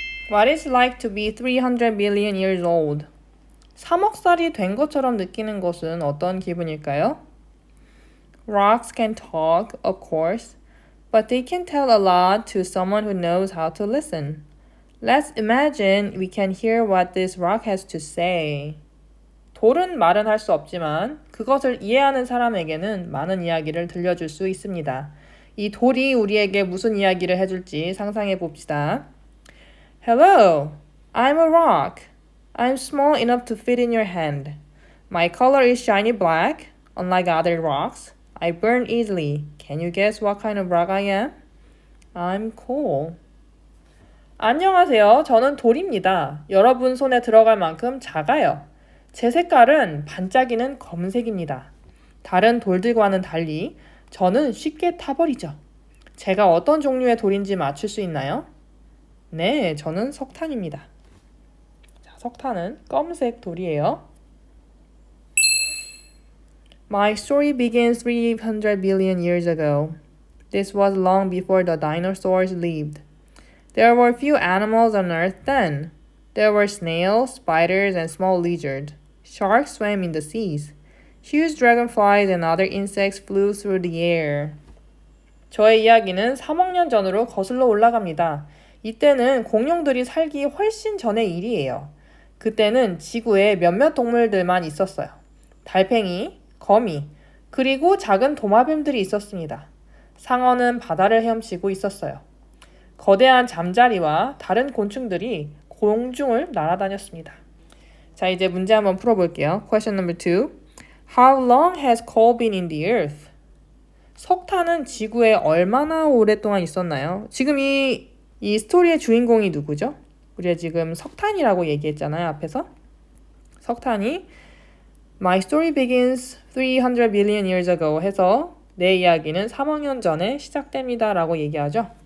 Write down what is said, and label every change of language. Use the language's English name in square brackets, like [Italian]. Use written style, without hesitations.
[English] What is like to be 300 billion years old? [Korean] 3억 살이 된 것처럼 느끼는 것은 어떤 기분일까요? [English] Rocks can talk, of course, but they can tell a lot to someone who knows how to listen. Let's imagine we can hear what this rock has to say. [Korean] 돌은 말은 할 수 없지만 그것을 이해하는 사람에게는 많은 이야기를 들려줄 수 있습니다. 이 돌이 우리에게 무슨 이야기를 해줄지 상상해 봅시다. [English] Hello, I'm a rock. I'm small enough to fit in your hand. My color is shiny black. Unlike other rocks, I burn easily. Can you guess what kind of rock I am? I'm coal. [Korean] 안녕하세요. 저는 돌입니다. 여러분 손에 들어갈 만큼 작아요. 제 색깔은 반짝이는 검은색입니다. 다른 돌들과는 달리 저는 쉽게 타버리죠. 제가 어떤 종류의 돌인지 맞출 수 있나요? 네, 저는 석탄입니다. 자, 석탄은 검은색 돌이에요. [English] My story begins 300 billion years ago. This was long before the dinosaurs lived. There were few animals on Earth then. There were snails, spiders, and small lizards. Sharks swam in the seas. Huge dragonflies and other insects flew through the air. [Korean] 저의 이야기는 3억 년 전으로 거슬러 올라갑니다. 이때는 공룡들이 살기 훨씬 전의 일이에요. 그때는 지구에 몇몇 동물들만 있었어요. 달팽이, 거미, 그리고 작은 도마뱀들이 있었습니다. 상어는 바다를 헤엄치고 있었어요. 거대한 잠자리와 다른 곤충들이 공중을 날아다녔습니다. 자, 이제 문제 한번 풀어볼게요. [English] Question number 2. How long has coal been in the earth? [Korean] 석탄은 지구에 얼마나 오랫동안 있었나요? 지금 이 스토리의 주인공이 누구죠? 우리가 지금 석탄이라고 얘기했잖아요, 앞에서. 석탄이 [English] My story begins 300 billion years ago [Korean] 해서 내 이야기는 3억 년 전에 시작됩니다 라고 얘기하죠.